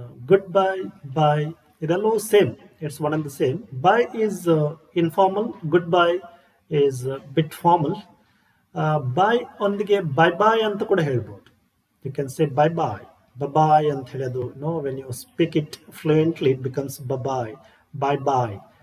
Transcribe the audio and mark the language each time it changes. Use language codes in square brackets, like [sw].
[kn] Goodbye, bye, ಇದೆಲ್ಲವೂ same. [en] It's one and the same. Bye is informal, goodbye is bit formal. [kn] Bye ಒಂದಿಗೆ bye ಅಂತ ಕೂಡ ಹೇಳ್ಬೋದು. [en] You can say bye [kn] ಅಂತ ಹೇಳೋದು. [en] When you speak it fluently, it becomes bye.